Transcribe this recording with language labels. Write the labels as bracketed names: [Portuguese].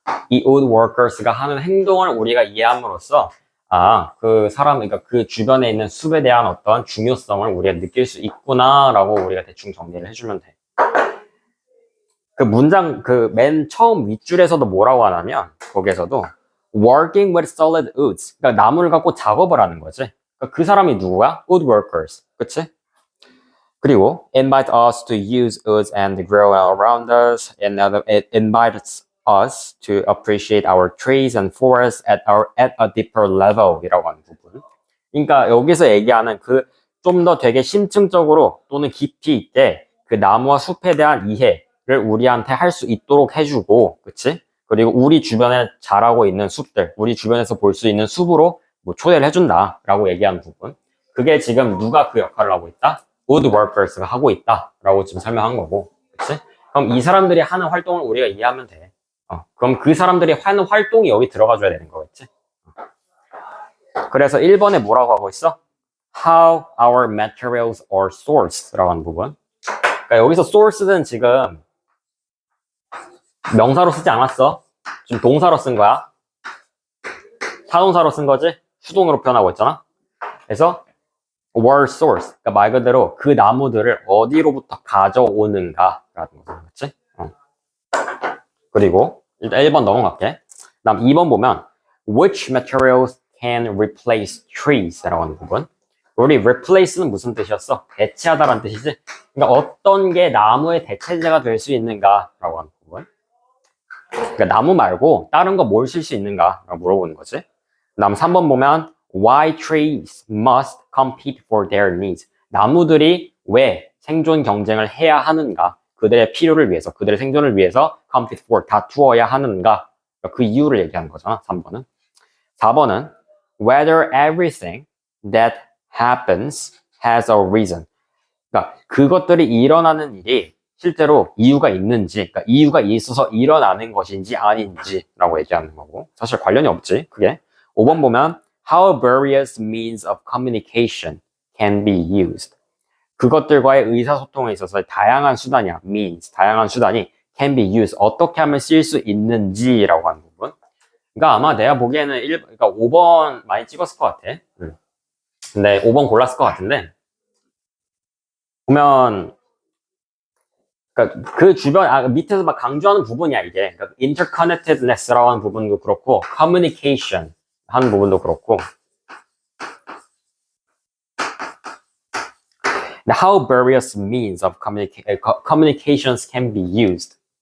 [Korean] 이 wood workers가 하는 행동을 우리가 이해함으로써 그 사람, 그러니까 그 주변에 있는 숲에 대한 어떤 중요성을 우리가 느낄 수 있구나라고 우리가 대충 정리를 해주면 돼. 그 문장, 그 맨 처음 윗줄에서도 뭐라고 하냐면, 거기에서도 [English] working with solid woods. [Korean] 그러니까 나무를 갖고 작업을 하는 거지. 그러니까 그 사람이 누구야? [English] wood workers. [Korean] 그치? [English] 그리고 invite us to use woods and grow around us. And it invites us to appreciate our trees and forests at a deeper level [Korean] 이라고 하는 부분. 그러니까 여기서 얘기하는 그 좀 더 되게 심층적으로 또는 깊이 있게 그 나무와 숲에 대한 이해를 우리한테 할 수 있도록 해주고, 그치? 그리고 우리 주변에 자라고 있는 숲들, 우리 주변에서 볼 수 있는 숲으로 뭐 초대를 해준다라고 얘기하는 부분. 그게 지금 누가 그 역할을 하고 있다? wood workers가 하고 있다라고 지금 설명한 거고, 그치? 그럼 이 사람들이 하는 활동을 우리가 이해하면 돼. 그럼 그 사람들이 하는 활동이 여기 들어가줘야 되는 거겠지? 그래서 1번에 뭐라고 하고 있어? [English] How our materials are sourced [Korean] 라고 하는 부분. 그러니까 여기서 sourced는 지금 명사로 쓰지 않았어. 지금 동사로 쓴 거야. 타동사로 쓴 거지? 수동으로 표현하고 있잖아. [English] 그래서 were sourced. [Korean] 그러니까 말 그대로 그 나무들을 어디로부터 가져오는가 라는 거죠. 그렇지? 그리고 일단 1번 넘어갈게. 다음 2번 보면 [English] which materials can replace trees [Korean] 라고 하는 부분. 우리 replace는 무슨 뜻이었어? 대체하다라는 뜻이지. 그러니까 어떤 게 나무의 대체제가 될 수 있는가 라고 하는 부분. 그러니까 나무 말고 다른 거 뭘 쓸 수 있는가 라고 물어보는 거지. 다음 3번 보면 [English] why trees must compete for their needs. [Korean] 나무들이 왜 생존 경쟁을 해야 하는가? 그들의 필요를 위해서, 그들의 생존을 위해서 [English] compete for, [Korean] 다투어야 하는가? 그 이유를 얘기하는 거잖아, 3번은. [English] 4번은 whether everything that happens has a reason. [Korean] 그러니까 그것들이 일어나는 일이 실제로 이유가 있는지, 그러니까 이유가 있어서 일어나는 것인지 아닌지라고 얘기하는 거고. 사실 관련이 없지, 그게. 5번 보면 [English] how various means of communication can be used. [Korean] 그것들과의 의사소통에 있어서 다양한 수단이야. means, 다양한 수단이 can be used. 어떻게 하면 쓸 수 있는지라고 하는 부분. 그러니까 아마 내가 보기에는 그러니까 5번 많이 찍었을 것 같아. 근데 5번 골랐을 것 같은데 보면 그러니까 그 주변 밑에서 막 강조하는 부분이야 이게. 그러니까 interconnectedness라고 하는 부분도 그렇고 communication 하는 부분도 그렇고. [English] How various means of communications can be used.